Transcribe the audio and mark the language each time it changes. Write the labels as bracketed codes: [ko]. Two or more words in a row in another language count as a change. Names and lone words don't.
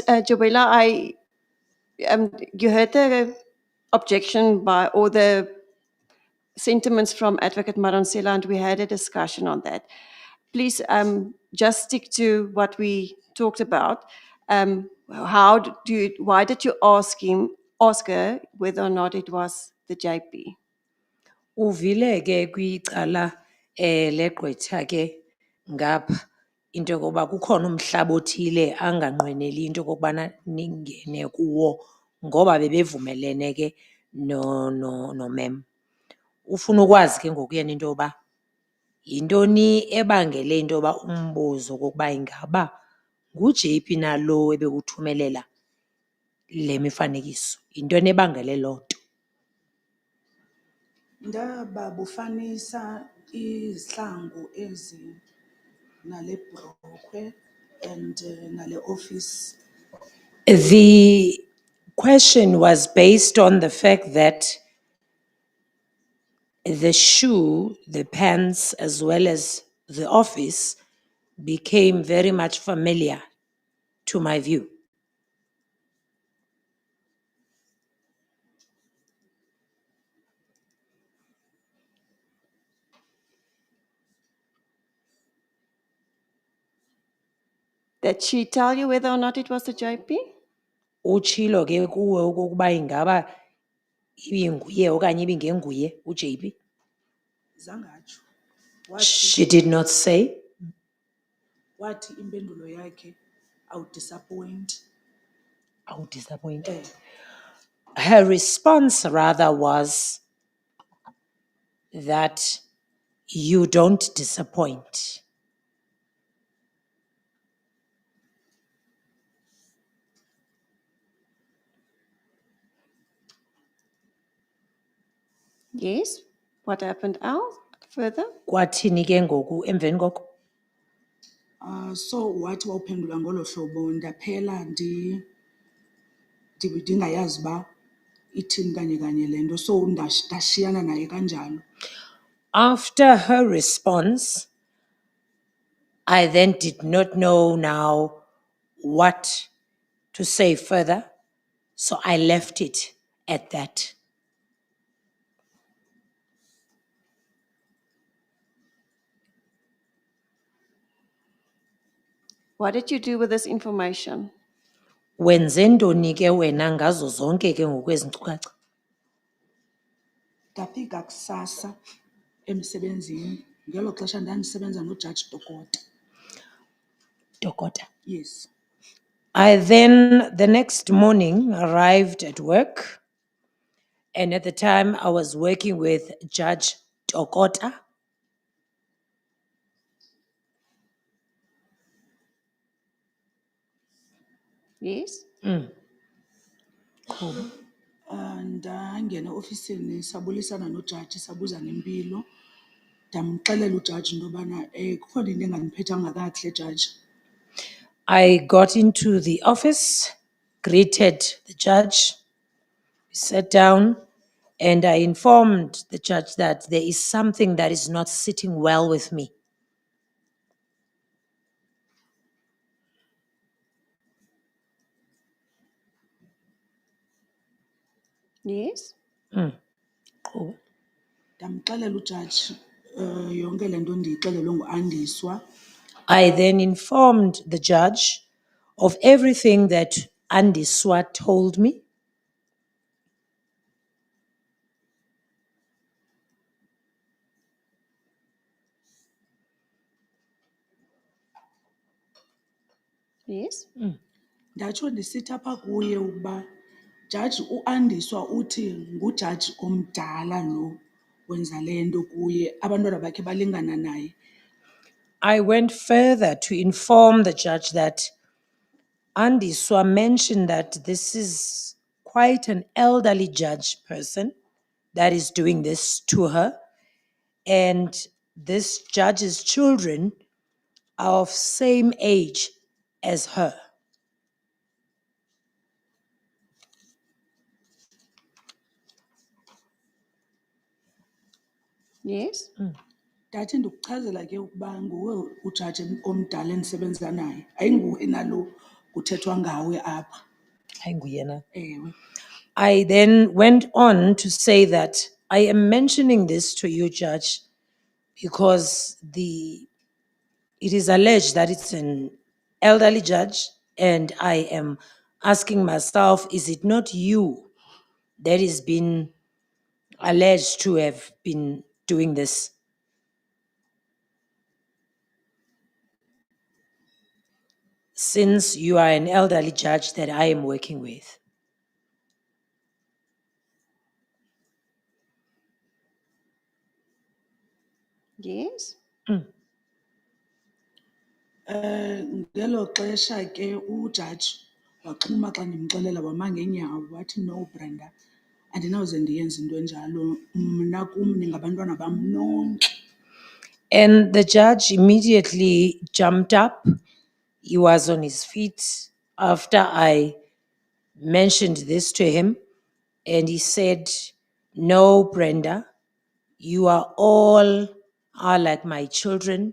[en] Jobela, you heard the objection by or the sentiments from Advocate Madonsela, and we had a discussion on that. Please just stick to what we talked about. Why did you ask her whether or not it was the JP? [xh] uvile ke kwicala legqwetha ke ngapha into yokokuba kukhona umhlaba othile anganqweneli into yokokubana ningene kuwo ngoba bebevumelene ke nomem. Ufuna ukwazi ke ngoku yena into yoba yintoni ebangele into yoba umbuzo kokuba ingaba nguJP nalo ebekuthumelela le mifanekiso. Yintoni ebangele loo nto? ndaba bufanisa izihlangu ezi nale bhrukhwe and nale office. [en] The question was based on the fact that the shoe, the pants, as well as the office became very much familiar to my view. Did she tell you whether or not it was the JP? [xh] Uchilo ke kuwe okokuba ingaba ibinguye okanye ibingenguye uJP? Zangatsho. [en] She did not say. [xh] Wathi impendulo yakhe awudisappoint. Disappoint. [en] Her response rather was that you don't disappoint. Yes. What happened else further? [xh] Kwathini ke ngoku emveni koko? So wathi wawuphendula ngolo hlobo ndaphela ndingayazi uba ithini kanye le nto, so ndashiyana naye kanjalo. [en] After her response, I then did not know now what to say further, so I left it at that. What did you do with this information? [xh] Wenze ntoni ke wena ngazo zonke ke ngokwezi nkcukacha? Ndafika kusasa emsebenzini ngelo xesha ndandisebenza noJaji Dokota. Dokota. [en] Yes. I then, the next morning, arrived at work. And at the time, I was working with Judge Dokota. Yes? [xh] Ndangena ofisini sabulisana nojaji sabuza ngempilo. Ndamxelela ujaji into yobana kukho into engandiphethanga kakuhle jaji. [en] I got into the office, greeted the judge, we sat down, and I informed the judge that there is something that is not sitting well with me. Yes? [xh] Ndamxelela ujaji yonke le nto ndiyixelelwe nguAndiswa. [en] I then informed the judge of everything that Andiswa told me. Yes? [xh] Ndatsho ndisithi apha kuye ukuba jaji uAndiswa uthi ngujaji omdala lo wenza le nto kuye abantwana bakhe balingana naye. [en] I went further to inform the judge that Andiswa mentioned that this is quite an elderly judge person that is doing this to her. And this judge's children are of same age as her. Yes? [xh] Ndathi ndikuchazela ke ukuba nguwe ujaji omdala endisebenza naye ayinguwe nalo kuthethwa ngawe apha. Ayinguyena. Ewe. [en] I then went on to say that I am mentioning this to you, Judge, because it is alleged that it's an elderly judge, and I am asking myself, is it not you that is being alleged to have been doing this? Since you are an elderly judge that I am working with. Yes? [xh] Ngelo xesha ke ujaji waxhuma xa ndimxelela wama ngeenyawo wathi no Brenda andinawuze ndiyenze into enjalo mna kum ningabantwana bam nonke. [en] And the judge immediately jumped up. He was on his feet after I mentioned this to him, and he said, "No, Brenda, you are all are like my children.